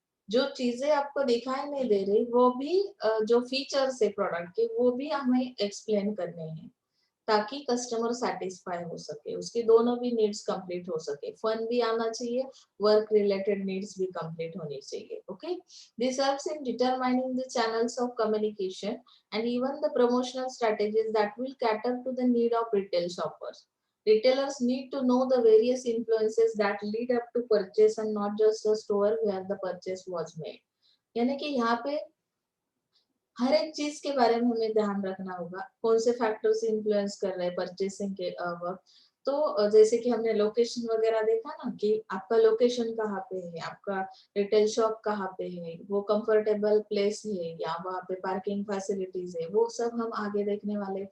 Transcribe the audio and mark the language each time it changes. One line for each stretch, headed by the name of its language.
Hindi: जो चीजें आपको दिखाई नहीं दे रही वो भी जो फीचर्स है प्रोडक्ट के वो भी हमें एक्सप्लेन करने हैं, ताकि कस्टमर सेटिस्फाई हो सके, उसकी दोनों भी नीड्स कंप्लीट हो सके, फन भी आना चाहिए, वर्क रिलेटेड नीड्स भी कंप्लीट होनी चाहिए.
English: Okay, this helps in determining the channels of communication and even the promotional strategies that will cater to the need of retail shoppers. Retailers need to know the various influences that lead up to purchase and not just the store where the purchase was made.
Hindi: यानी कि यहाँ पे हर एक चीज के बारे में हमें ध्यान रखना होगा, कौन से फैक्टर्स इन्फ्लुएंस कर रहे हैं परचेसिंग के वक्त. तो जैसे कि हमने लोकेशन वगैरह देखा ना कि आपका लोकेशन कहाँ पे है, आपका रिटेल शॉप कहाँ पे है, वो कंफर्टेबल प्लेस है या वहाँ पे पार्किंग फैसिलिटीज है, वो सब हम आगे देखने वाले हैं.